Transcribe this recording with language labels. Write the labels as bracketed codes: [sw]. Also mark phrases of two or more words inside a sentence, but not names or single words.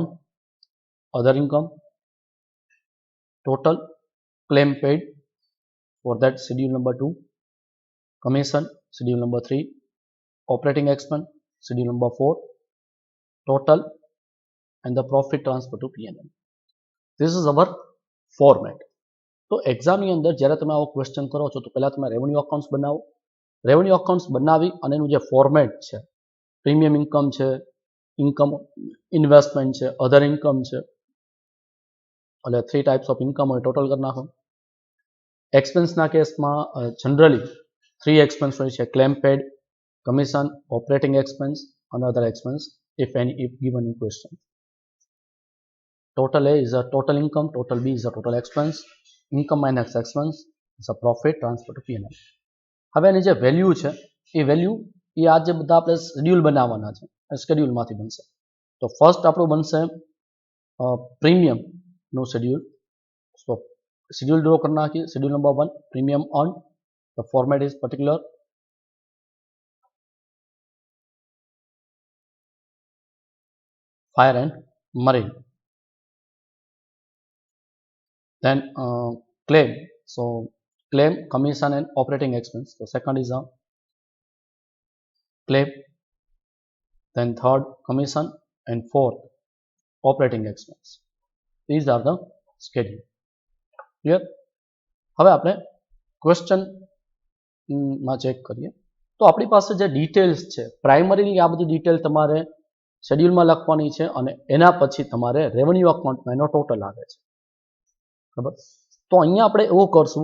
[en] Other income, total claim paid, for that schedule number 2. Commission, schedule number 3. Operating expense, schedule number 4. Total and the profit transfer to P&L. This is our format. [gu] તો એક્ઝામની અંદર જ્યારે તમે આવો ક્વેશ્ચન કરો છો તો પહેલાં તમે [en] revenue accounts [gu] બનાવો. [en] revenue accounts [gu] બનાવી અને એનું જે ફોર્મેટ છે, [en] premium income [gu] છે, [en] income investment [gu] છે, [en] other income [gu] છે, એટલે [en] 3 types of income [gu] હોય ટોટલ કરી નાખો. એક્સપેન્સના કેસમાં જનરલી 3 એક્સપેન્સ હોય છે: [en] claim paid, commission, operating expense [gu] અને [en] other expense if given in question. Total A is a total income, total B is a total expense, income minus expense is a profit transfer to P&L. [gu] હવે એની જે વેલ્યુ છે એ વેલ્યુ એ આ જે બધા આપણે શેડ્યુલ બનાવવાના છે એ શેડ્યુલમાંથી બનશે. તો ફર્સ્ટ આપણું બનશે પ્રીમિયમનું શેડ્યુલ. [en] so schedule draw [gu] કરી નાખીએ. [en] schedule number 1, premium on. The format is particular fire and marine. Then claim. So claim, commission and operating expense. So second is a claim. Then third, commission and fourth operating expense. These are the schedule. Clear? [gu] હવે આપણે ક્વેશ્ચન માં ચેક કરીએ તો આપણી પાસે જે ડિટેલ્સ છે પ્રાઇમરીલી આ બધી ડિટેલ તમારે શેડ્યુલમાં લખવાની છે અને એના પછી તમારે રેવન્યુ અકાઉન્ટમાં એનો ટોટલ આવે છે બરાબર તો અહીંયા આપણે એવું કરશું